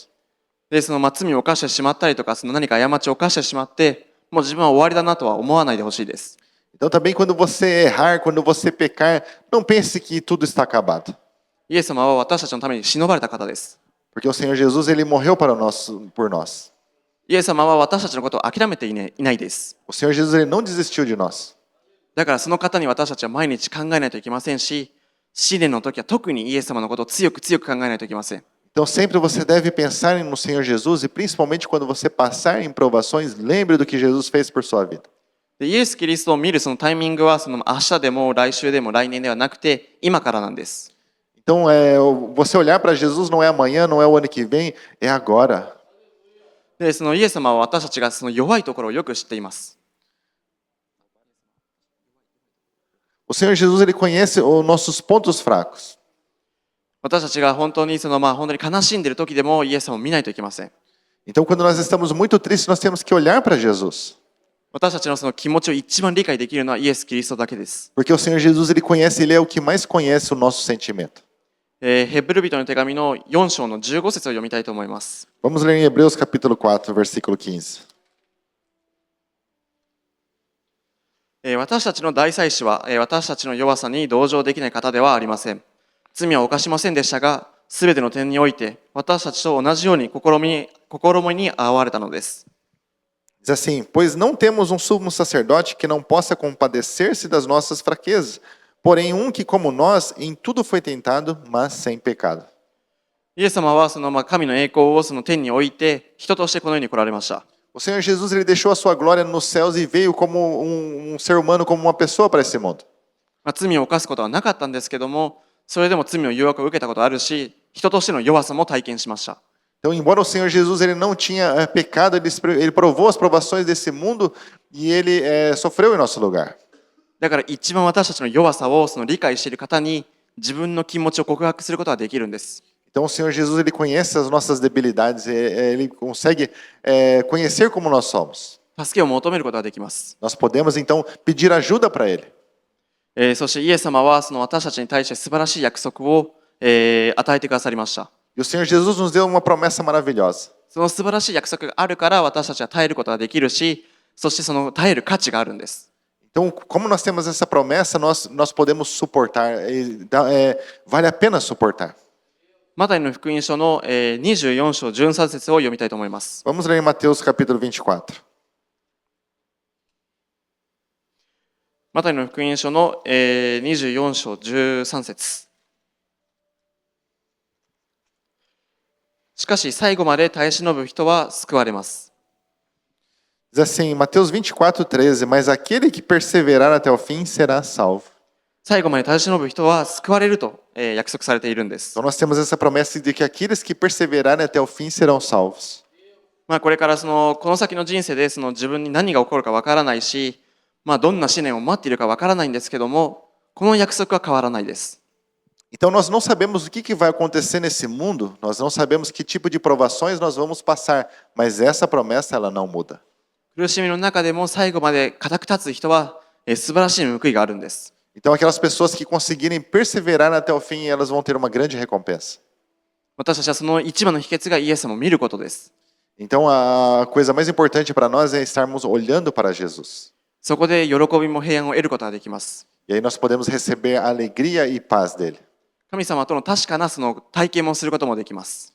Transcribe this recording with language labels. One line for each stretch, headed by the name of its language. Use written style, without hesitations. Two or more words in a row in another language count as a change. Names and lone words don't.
Japanese: で罪を犯してしまったりとか何か過ちを犯してしまって、もう自分は終わりだなとは思わないでほしいです。
Portuguese: Então, também quando você errar, quando você pecar, não pense que tudo está acabado.
Japanese: イエス様は私たちのために死ばれた方です。
Portuguese: Porque o Senhor Jesus ele morreu por nós.
Japanese: イエス様は私たちのことを諦めていないです。
Portuguese: O Senhor Jesus ele não desistiu de nós.
Japanese: だからその方に私たちは毎日考えないといけませんし、試練の時は特にイエス様のことを強く考えないといけません。
Portuguese: Então sempre você deve pensar no Senhor Jesus e principalmente quando você passar em provações, lembre do que Jesus fez por sua vida.
Japanese: でイエス・キリストを見るタイミングは明日でも来週でも来年ではなくて今からなんです。
Portuguese: Então você olhar para Jesus não é amanhã, não é o ano que vem, é agora.
Japanese: でイエス様は私たちが弱いところをよく知っています。
Portuguese: O Senhor Jesus ele conhece os nossos pontos fracos.
Japanese: 私たちが本当に本当に悲しんでいる時でもイエス様を見ないといけません。
Portuguese: Então quando nós estamos muito tristes, nós temos que olhar para Jesus.
Japanese: 私たちの気持ちを一番理解できるのはイエス・キリストだけです。
Portuguese: Porque o Senhor Jesus ele conhece, ele é o que mais conhece o nosso sentimento.
Japanese: ヘブル人の手紙の4章の15節を読みたいと思います。
Portuguese: Vamos ler em Hebreus capítulo 4, versículo 15.
Japanese: 私たちの大祭司は私たちの弱さに同情できない方ではありません。罪は犯しませんでしたが、すべての点において私たちと同じように試みに遭われたのです。
Portuguese: Diz assim: Pois não temos um sumo sacerdote que não possa compadecer-se das nossas fraquezas, porém que, como nós, em tudo foi tentado, mas sem pecado.
Japanese: イエス様は神の栄光を天に置いて人としてこの世に来られました。
Portuguese: O Senhor Jesus ele deixou a sua glória nos céus e veio como ser humano, como uma pessoa para esse mundo.
Japanese: 罪を犯すことはなかったんですけども、それでも罪の誘惑を受けたことがあるし、人としての弱さも体験しました。
Portuguese: Então, embora o Senhor Jesus ele não tinha pecado, ele provou as provações desse mundo e ele sofreu em nosso lugar.
Japanese: だから一番私たちの弱さを理解している方に自分の気持ちを告白することができるんです。
Portuguese: Então, o Senhor Jesus ele conhece as nossas debilidades, ele consegue conhecer como nós somos.
Japanese: 助けを求めることができます。
Portuguese: Nós podemos então pedir ajuda para ele.
Japanese: そしてイエス様は私たちに対して素晴らしい約束を与えてくださりました。
Portuguese: E o Senhor Jesus nos deu uma promessa maravilhosa.
Japanese: その素晴らしい約束があるから私たちは耐えることができるし、そしてその耐える価値があるんです。
Portuguese: Então, como nós temos essa promessa, nós podemos suportar. Vale a pena suportar.
Japanese: マタイの福音書の24章13節を読みたいと思います。
Portuguese: Vamos ler em Mateus capítulo 24.
Japanese: マタイの福音書の24章13節。しかし最後まで耐え忍ぶ人は救われます。
Portuguese: Diz assim, Mateus 24:13, mas aquele que perseverar até o fim será salvo.
Japanese: 最後まで耐え忍ぶ人は救われると約束されているんです。
Portuguese: Então nós temos essa promessa de que aqueles que perseverarem até o fim serão salvos.
Japanese: これからこの先の人生で自分に何が起こるかわからないし、どんな試練を待っているかわからないんですけども、この約束は変わらないです。
Portuguese: Então nós não sabemos o que vai acontecer nesse mundo, nós não sabemos que tipo de provações nós vamos passar, mas essa promessa ela não muda.
Japanese: 苦しみの中でも最後まで固く立つ人は素晴らしい報いがあるんです。
Portuguese: Então aquelas pessoas que conseguirem perseverar até o fim, elas vão ter uma grande recompensa.
Japanese: 私たちはその一番の秘訣がイエス様を見ることです。
Portuguese: Então a coisa mais importante para nós é estarmos olhando para Jesus.
Japanese: そこで喜びも平安を得ることができます。
Portuguese: E aí nós podemos receber a alegria e paz dele.
Japanese: 神様との確かな体験もすることもできます。